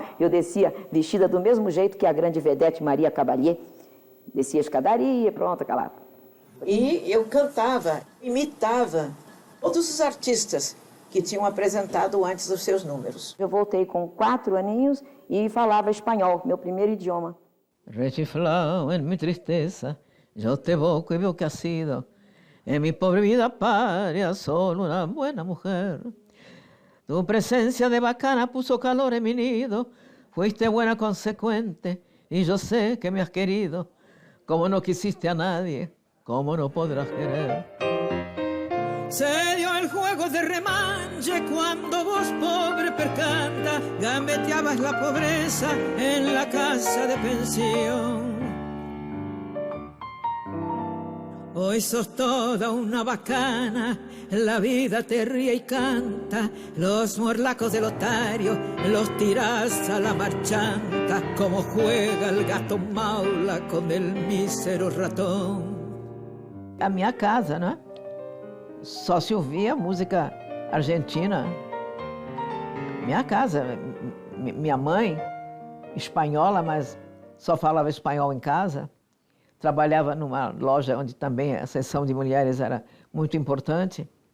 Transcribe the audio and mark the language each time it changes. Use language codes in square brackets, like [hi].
[pt] Eu descia vestida do mesmo jeito que a grande vedete Maria Cavalier. Descia a escadaria, pronto, aquela. E eu cantava, imitava todos os artistas que tinham apresentado antes os seus números. Eu voltei com 4 aninhos e falava espanhol, meu primeiro idioma. [es] Rechiflado en mi tristeza, yo te evoco y veo que has sido en mi pobre vida paria solo una buena mujer. Tu presencia de bacana puso calor en mi nido, fuiste buena consecuente y yo sé que me has querido, como no quisiste a nadie, como no podrás querer. Se dio el juego de remanche cuando vos, pobre percanta, gambeteabas la pobreza en la casa de pensión. Hoy sos toda una bacana, la vida te ríe y canta, los morlacos del otario los tirás a la marchanta, como juega el gato maula con el mísero ratón. [pt] A minha casa, né? Só se ouvia música argentina. Minha casa, minha mãe, espanhola, mas só falava espanhol em casa. Trabalhava numa loja onde também a seção de mulheres era muito importante.